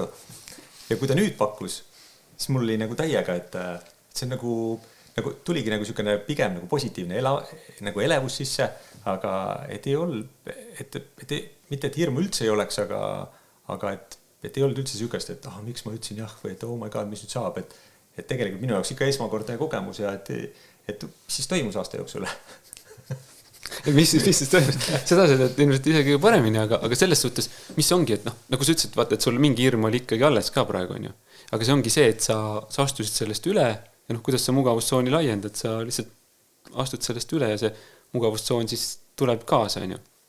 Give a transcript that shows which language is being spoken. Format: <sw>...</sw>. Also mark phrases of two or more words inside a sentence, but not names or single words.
<et>Ja kui ta nüüd pakkus, siis mul oli nagu täiega, et see on nagu tuligi nagu sükene pigem nagu positiivne nagu elevus sisse, aga et ei olnud, mitte et hirmu üldse ei oleks, aga et ei olnud üldse sükest, et miks ma ütlesin jah, või et</et> <en>oh my god,</en> <et>mis nüüd saab, et tegelikult minu jaoks ikka esmakordne kogemus ja et mis siis toimus aasta jooksul? Mis siis toimus? Seda ilmselt isegi paremini, aga selles suhtes, mis ongi, et nagu sa ütlesid, vaata, et sul mingi hirm oli ikkagi alles ka praegu, on ju. Aga see ongi see, et sa astusid sellest üle ja kuidas sa mugavustsooni laiendad, sa lihtsalt astud sellest üle ja see mugavustsoon siis tuleb kaasa, on ju.</et>